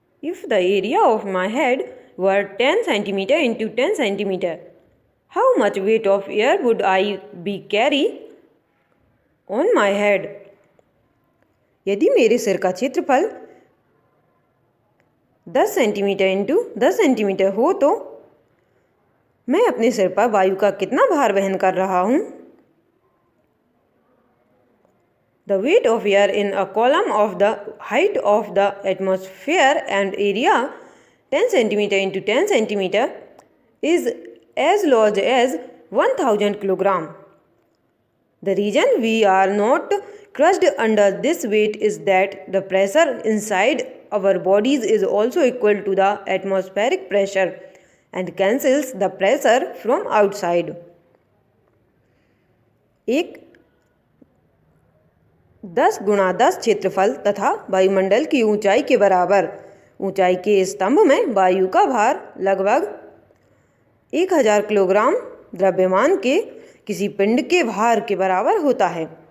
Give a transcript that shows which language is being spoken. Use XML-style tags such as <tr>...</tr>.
<en>If the area of my head were 10 centimeter into 10 centimeter, how much weight of air would I be carry on my head?</en> <hi>यदि मेरे सिर का क्षेत्रफल 10 centimetre into 10 centimetre हो तो मैं अपने सिर पर वायु का कितना भार वहन कर रहा हूँ?</hi> <en>The weight of air in a column of the height of the atmosphere and area 10 centimeter into 10 centimeter is as large as 1000 kilogram. The reason we are not crushed under this weight is that the pressure inside our bodies is also equal to the atmospheric pressure and cancels the pressure from outside.</en> <hi>एक 10 गुणा 10 क्षेत्रफल तथा वायुमंडल की ऊंचाई के बराबर ऊंचाई के स्तंभ में वायु का भार लगभग 1000 किलोग्राम द्रव्यमान के किसी पिंड के भार के बराबर होता है।</hi>